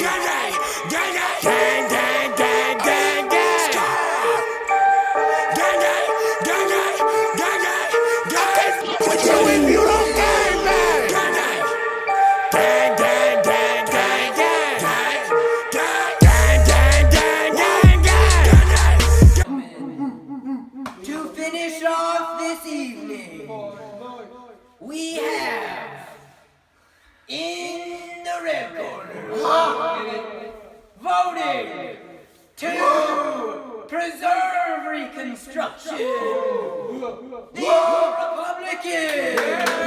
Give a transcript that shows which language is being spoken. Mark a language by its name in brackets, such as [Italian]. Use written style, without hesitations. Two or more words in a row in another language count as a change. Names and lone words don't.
[English] Gang gang, gang gang, gang gang, gang gang, gang. Gang gang, gang gang, gang gang, gang. With you if you don't gang bang. Gang gang, gang gang, gang gang, gang. Gang gang, gang gang, gang gang. To finish off this evening, we have in the red corner voting to preserve Reconstruction, the Republican.